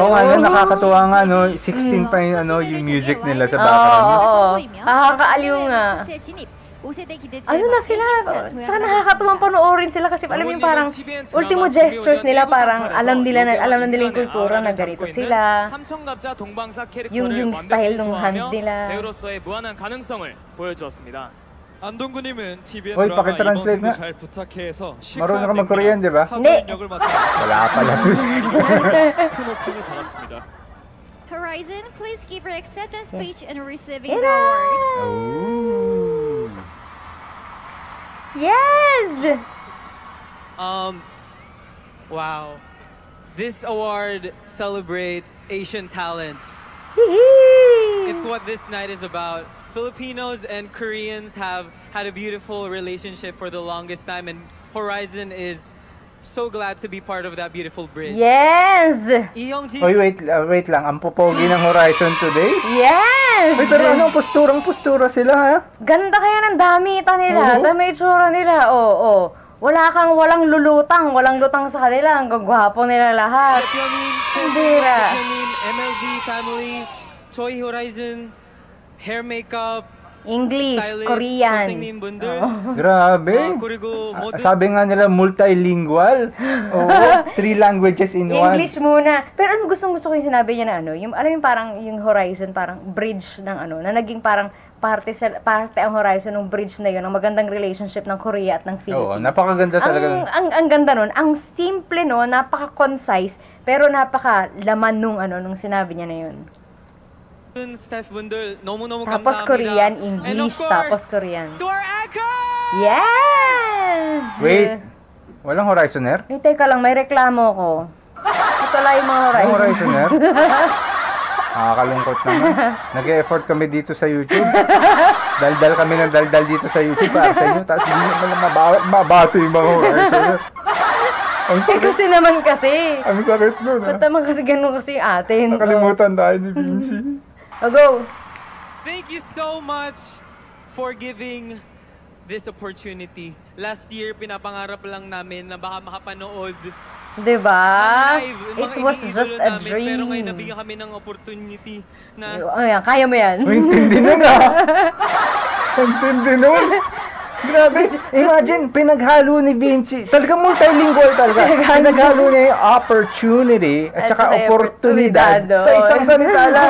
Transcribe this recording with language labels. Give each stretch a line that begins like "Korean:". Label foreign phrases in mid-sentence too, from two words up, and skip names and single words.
Filipino: Oo nga, nakakatuwa nga, 16 pa yung music nila sa background. Nakakaaliw nga. Ano na sila? Saka nakakatuwang panoorin sila kasi alam yung parang ultimo gestures nila, parang alam na nila yung kultura na ganito sila. Yung style ng hands nila.
Korean: 안동구님은 TVN
Filipino: Hoy,
Korean: 드라마
Filipino: pakitranslate
Korean: 이번
Filipino: nga.
Korean: 생도 잘 부탁해서
Filipino: Marunong ka mag-Korean, di ba? Hindi.
Korean: 역을 맡아
Filipino: Wala pala.
Korean: 큰 호평을 받았습니다.
English: Horizon, please give your acceptance speech in receiving the award. Ooh. Yes! Wow. This award celebrates Asian talent. It's what this night is about. Filipinos and Koreans have had a beautiful relationship for the longest time, and Horizon is so glad to be part of that beautiful bridge. Yes! Iyoungji.
Filipino: Oy, wait lang. Ang popogi ng Horizon today? Yes! Uy, pero postura sila, ha? Ganda kaya ng damita nila, dami itsura nila. Walang lutang sa kanila. Ang gagwapo nila lahat.
Korean: 대표님, Sandira. 대표님,
English: MLD family, Choi Horizon, hair makeup, English, stylist, Korean.
Korean: 선생님 분들.
Filipino: Grabe.
Korean: 그리고 모든
Filipino: Sabi nga nila multilingual. Oo,
English: 3 languages in one.
Filipino: English muna. Pero gusto ko yung sinabi niya na yung parang yung Horizon, parang bridge ng na naging parang parte ang Horizon ng bridge na yun, ang magandang relationship ng Korea at ng Philippines. Oo, napakaganda talaga. Ang ganda nun, ang simple napaka-concise, pero napaka-laman nung sinabi niya na yun.
Korean: 스태프분들 너무너무
Filipino: Tapos
Korean: 감사합니다.
Filipino: Korean,
English: And of
Filipino: English,
English: course,
Filipino: tapos Korean.
English: to our anchor! Yes!
Filipino: Wait, walang Horizoner? Teka lang, may reklamo ko. Ito lang yung mga Horizon. Walang Horizoner? Nakakalungkot naman. Nag-e-effort kami dito sa YouTube. Daldal kami ng daldal dito sa YouTube para sa inyo. Tapos hindi naman mabato yung mga Horizoner. Ang sakit. Kasi naman kasi. Ang sakit nun, ha? Ba't naman kasi ganun kasi yung atin? Nakalimutan tayo ni Vinci. Go!
English: Thank you so much for giving this opportunity. Last year,
Filipino: pinapangarap lang namin na baka makapanood Diba? live,
English: It
Filipino: mga
English: was
Filipino: iniidolo
English: just a
Filipino: namin. Pero ngayon,
English: dream.
Filipino: nabigyan kami ng opportunity na Ayan, kaya mo yan. Uy, intindi nun Intindi nun. Grabe. Imagine, pinaghalo ni Vinci. Talagang multilingual talaga. Pinaghalo niya yung opportunity at saka oportunidad sa isang salita lang.